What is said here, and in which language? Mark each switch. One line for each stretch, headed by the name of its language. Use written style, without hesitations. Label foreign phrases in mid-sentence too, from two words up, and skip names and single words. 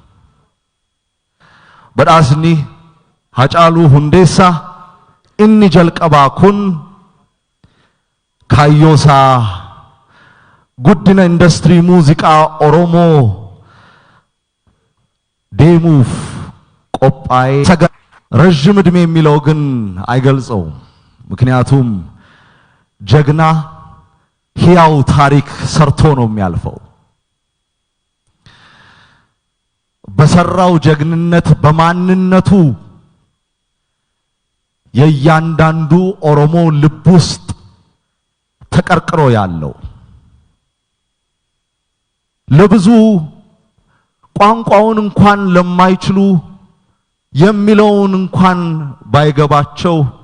Oromo: Badhaasni Hacaaluu Hundeessaa inni jalqabaa kun kaayyoosaa guddina industirii muuziqaa Oromoo deemuuf qophaa'ee
Amharic: ረጅም ዕድሜ የሚለው ግን አይገልጸውም። ምክንያቱም ጀግና ሕያው ታሪክ ሰርቶ ነው የሚያልፈው። በሰራው ጀግንነት በማንነቱ የእያንዳንዱ ኦሮሞ ልብ ውስጥ ተቀርቅሮ ያለው ለብዙ ቋንቋውን እንኳን ለማይችሉ የሚለውን እንኳን ባይገባቸው